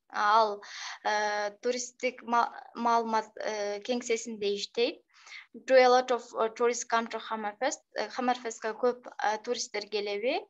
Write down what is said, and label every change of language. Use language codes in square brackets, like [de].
[ky] Ал туристтик маалымат кеңсесинде иштейт. [en] Do a lot of tourists come to Hammerfest. [ky] Hammerfestке көп туристтер келеби?